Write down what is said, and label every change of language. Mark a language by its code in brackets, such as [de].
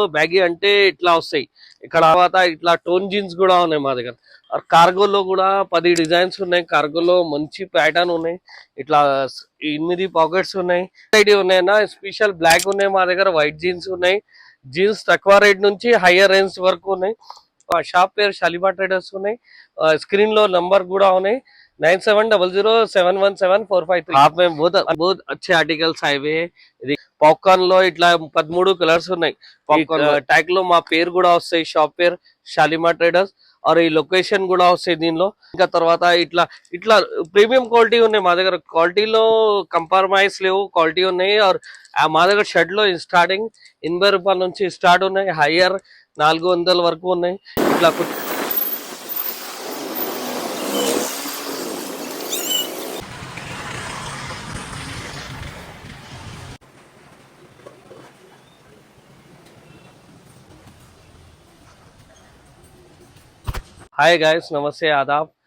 [te] Baggy అంటే ఇట్లా వస్తాయి ఇక్కడ. తర్వాత ఇట్లా టోన్ జీన్స్ కూడా ఉన్నాయి మా దగ్గర. కార్గోలో కూడా 10 డిజైన్స్ ఉన్నాయి. కార్గోలో మంచి ప్యాటర్న్ ఉన్నాయి. ఇట్లా 8 పాకెట్స్ ఉన్నాయి. ఐడి ఉన్నాయన్నా, స్పెషల్ బ్లాక్ ఉన్నాయి మా దగ్గర. వైట్ జీన్స్ ఉన్నాయి. జీన్స్ తక్కువ రేట్ నుంచి హైయర్ రేంజ్ వరకు ఉన్నాయి. షాప్ పేరు షాలిమా ట్రేడర్స్ ఉన్నాయి. स्क्रीन लो नंबर కూడా ఉన్నాయి 9700717453। [hi] आप में बहुत अच्छे आर्टिकल्स आए हुए हैं। [te] ఇది పాప్కార్న్ లో ఇట్లా 13 కలర్స్ ఉన్నాయి. ట్యాగ్ లో మా పేరు కూడా వస్తాయి, షాప్ పేరు షాలిమా ట్రేడర్స్. और ఈ లొకేషన్ కూడా వస్తాయి దీనిలో. ఇంకా తర్వాత ఇట్లా ఇట్లా ప్రీమియం క్వాలిటీ ఉన్నాయి మా దగ్గర. క్వాలిటీలో కంప్రమైజ్ లేవు, క్వాలిటీ ఉన్నాయి. और మా దగ్గర షర్ట్ లో స్టార్టింగ్ 80 రూపాయల నుంచి స్టార్ట్ ఉన్నాయి, హైయర్ 400 వరకు ఉన్నాయి. [hi] ఇట్లా हाय गाइस, नमस्ते, आदाब।